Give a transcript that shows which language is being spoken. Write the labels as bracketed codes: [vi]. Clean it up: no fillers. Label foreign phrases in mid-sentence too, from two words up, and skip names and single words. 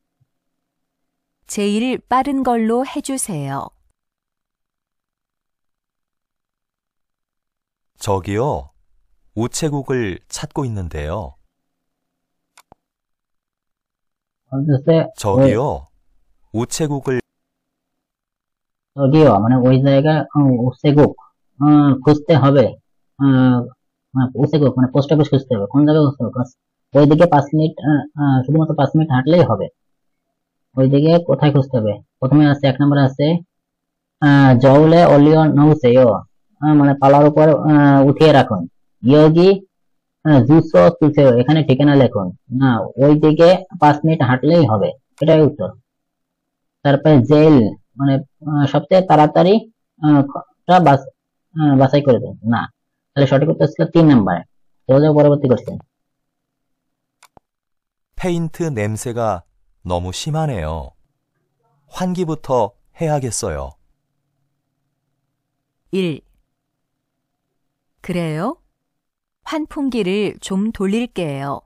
[ko] 제일 빠른 걸로 해주세요. 저기요, 우체국을 찾고 있는데요. [bn] বলতেছে [ko] 저기요, 우체국을 [bn] যদিও মানে ওই জায়গায় উসেগুক খুঁজতে হবে। উসেগুক মানে পোস্ট অফিস খুঁজতে হবে। কোন জায়গায় খুঁজতে হবে? ওইদিকে 5 মিনিট, শুধুমাত্র 5 মিনিট হাঁটলেই হবে। ওইদিকে কোথায় খুঁজতে হবে? প্রথমে আছে 1 নম্বরে আছে [ko] 저울에 올려 놓으세요, [bn] মানে পালার উপর উঠিয়ে রাখুন। [ko] 여기 주소 쓰세요, [bn] এখানে ঠিকানা লিখুন। না, ওইদিকে 5 মিনিট হাঁটলেই হবে, এটাই উত্তর। তারপরে জেল মানে সবচেয়ে তাড়াতাড়ি বাছাই করে দেন। না, তাহলে সঠিক উত্তর ছিল 3 নাম্বার। চলে যাও পরবর্তী কোশ্চেন। [ko] 페인트 냄새가 너무 심하네요. 환기부터 해야겠어요. 1. 그래요? 환풍기를 좀 돌릴게요.